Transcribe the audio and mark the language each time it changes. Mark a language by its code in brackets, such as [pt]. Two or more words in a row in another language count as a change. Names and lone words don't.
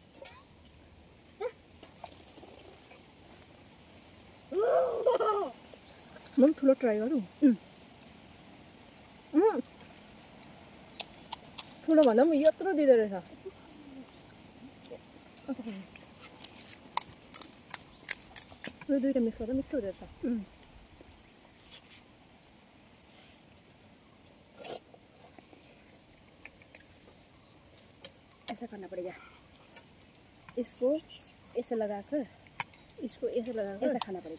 [ne] म पनि ठुलो ट्राई गरौँ। ठुलो भन्दा पनि यत्रो दिँदो रहेछ। यो दुईवटा मिक्स गर्दा मिठो हुँदो रहेछ। [hi] ऐसा करना पड़ेगा। इसको ऐसे लगाकर इसको ऐसे लगाकर ऐसा खाना पड़ेगा।